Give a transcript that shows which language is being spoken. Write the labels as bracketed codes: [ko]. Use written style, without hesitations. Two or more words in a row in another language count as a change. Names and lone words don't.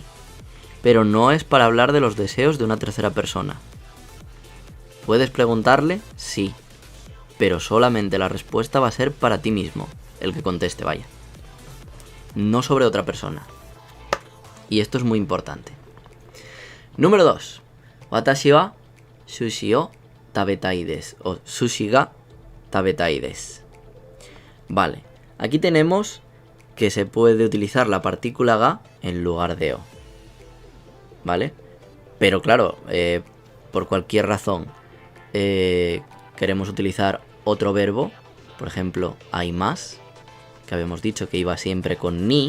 [es] Pero no es para hablar de los deseos de una tercera persona. ¿Puedes preguntarle? Sí. Pero solamente la respuesta va a ser para ti mismo. El que conteste, vaya. No sobre otra persona. Y esto es muy importante. Número 2. [ja] 私は寿司を食べたいです. O 寿司が食べたいです. [es] Vale. Aquí tenemos que se puede utilizar la partícula ga en lugar de o. ¿Vale? Pero claro, por cualquier razón queremos utilizar otro verbo. Por ejemplo, hay más, que habíamos dicho que iba siempre con ni.